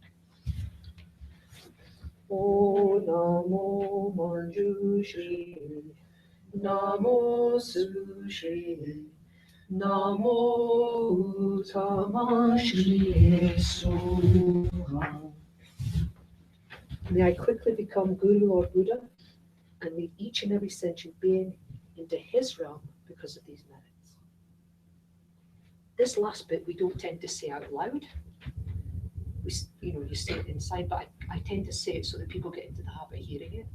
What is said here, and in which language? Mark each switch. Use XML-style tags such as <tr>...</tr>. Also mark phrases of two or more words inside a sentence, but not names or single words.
<sa>O Namo Manjushri, Namo Sushri, Namo Uttamashriye Soha.</sa> <en>May I quickly become Guru or Buddha and lead each and every sentient being into his realm because of these merits. This last bit we don't tend to say out loud. You say it inside, but I tend to say it so that people get into the habit of hearing it.</en>